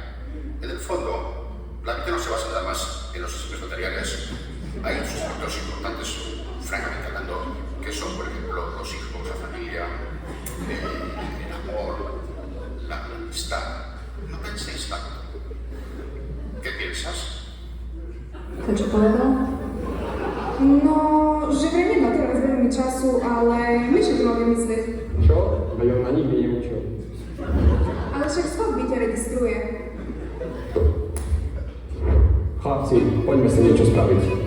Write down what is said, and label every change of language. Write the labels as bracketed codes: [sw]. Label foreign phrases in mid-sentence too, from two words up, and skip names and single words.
[es] En el fondo, la vida no se basa nada más en los aspectos materiales. Hay otros aspectos importantes, francamente hablando, que son, por ejemplo, los hijos, la familia, el amor, la amistad. No penséis tanto. ¿Qué piensas? [sk] Čo povedal? No, že vraj nemá teraz veľmi času, ale my čo to máme myslieť? Čo? Veď on ma nikdy neučil. Ale však svoj byť registruje. Chlapci, poďme si niečo spraviť.